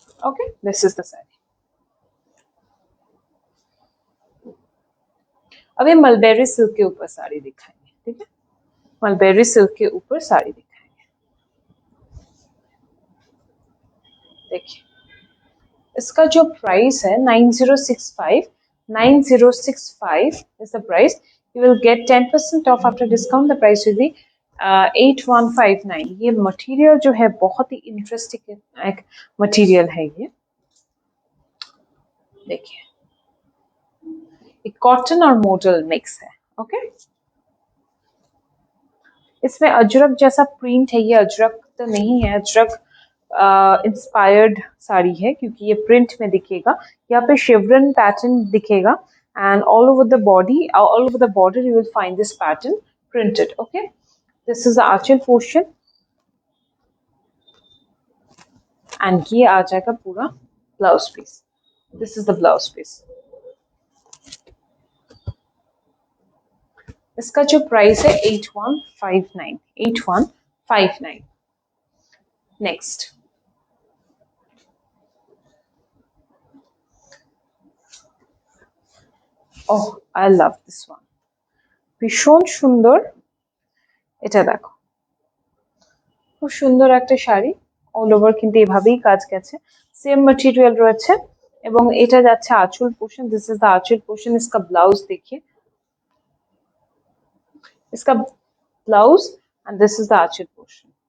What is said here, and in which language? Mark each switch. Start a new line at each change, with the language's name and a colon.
English: Okay, this is the sari.
Hindi: अब ये mulberry silk के ऊपर साड़ी दिखाएंगे। ठीक है, मलबेरी सिल्क के ऊपर साड़ी दिखाएंगे। देखिए इसका जो प्राइस है 9065
English: is the price. You will get 10% off after discount. The price will be 8159।
Hindi: ये मटेरियल जो है बहुत ही इंटरेस्टिंग एक मटेरियल है ये। देखिए एक कॉटन और मोडल मिक्स है। ओके, इसमें अजरक जैसा प्रिंट है, ये अजरक तो नहीं है, अजरक इंस्पायर्ड साड़ी है क्योंकि ये प्रिंट में दिखेगा। यहाँ पे शेवरन पैटर्न दिखेगा and
English: All over the body, all over the border you will find this pattern printed. Okay, this is the aanchal portion and
Hindi: ये आ जाएगा पूरा blouse piece.
English: This is the blouse piece.
Hindi: इसका जो प्राइस है 8159।
English: next, oh I love this one,
Bangla: ভীষণ সুন্দর। এটা দেখো, খুব সুন্দর একটা শাড়ি, অল ওভার কিন্তু এভাবেই কাজ গেছে, সেম ম্যাটেরিয়াল রয়েছে। এবং এটা যাচ্ছে আঁচল পোর্শন,
English: This is the anchal portion.
Hindi: इसका ब्लाउज देखिए, इसका blouse
English: And this is the aanchal portion.